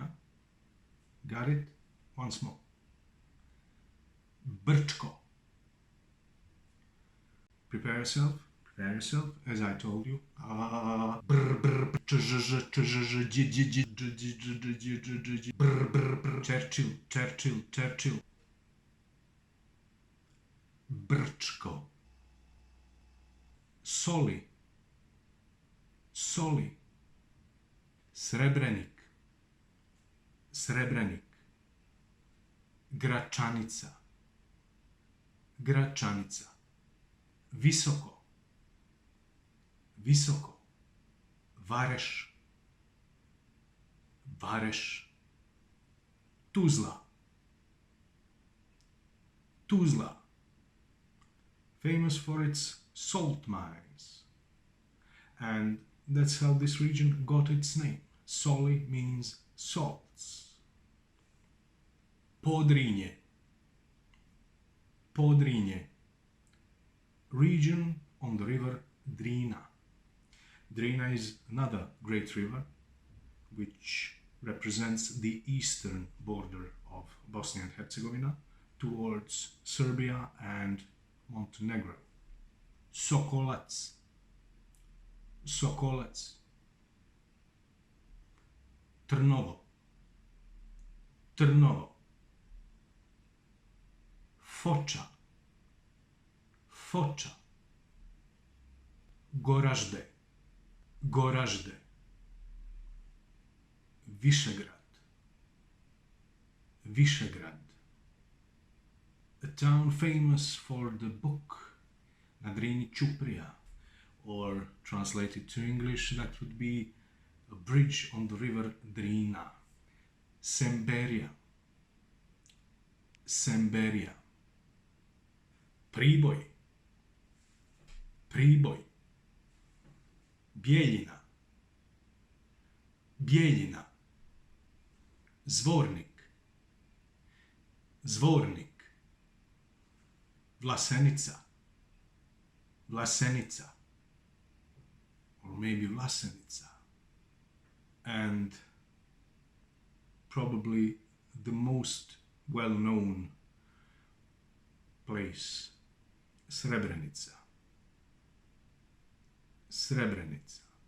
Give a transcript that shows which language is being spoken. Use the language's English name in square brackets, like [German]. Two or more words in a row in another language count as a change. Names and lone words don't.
[English] Got it? Once more. BRČKO. Prepare yourself. Prepare yourself, as I told you. Churchill, Churchill, Churchill. BRČKO. Soli. Soli. Srebrenik. Srebrenik. Gračanica. Gračanica. Visoko. Visoko. Vareš. Vareš. Tuzla. Tuzla. Famous for its salt mines. And that's how this region got its name. Soli means salts. Podrinje. Podrinje. Region on the river Drina. Drina is another great river which represents the eastern border of Bosnia and Herzegovina towards Serbia and Montenegro. Sokolac. Sokolac. Trnovo. Trnovo. Foča. Foča. Goražde. Goražde. Višegrad. Visegrad, a town famous for the book Na Drini Ćuprija, or translated to English, that would be a bridge on the river Drina. Semberija, Semberija. Priboj, Priboj. Bijeljina, Bijeljina. Zvornik, Zvornik. Vlasenica, Vlasenica, or maybe Vlasenica. And probably the most well-known place, Srebrenica, Srebrenica.